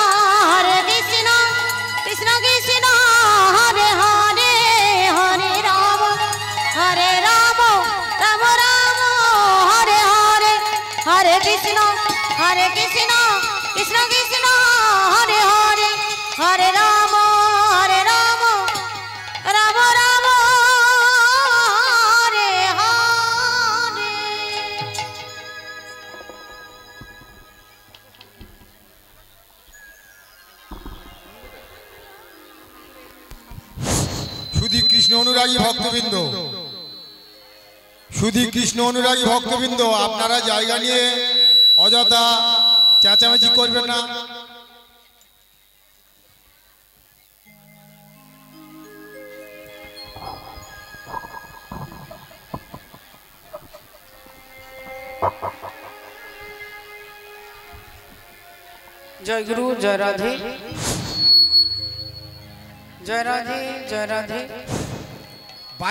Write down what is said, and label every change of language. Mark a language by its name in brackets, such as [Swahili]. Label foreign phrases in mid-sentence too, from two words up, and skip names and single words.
[Sanskrit] कृष्ण कृष्ण हरे हरे हरे राम राम राम हरे हरे हरे कृष्ण कृष्ण कृष्ण हरे हरे हरे राम राम राम हरे हरे। [Bangla] শুধু কৃষ্ণ অনুরাগী ভক্তবৃন্দ, শুধু কৃষ্ণ অনুরাগী ভক্তবৃন্দ, আপনারা জায়গা নিয়ে অযথা চেঁচামেচি করবেন না। [Hindi] जय गुरु जय राधे जय राधे जय राधे।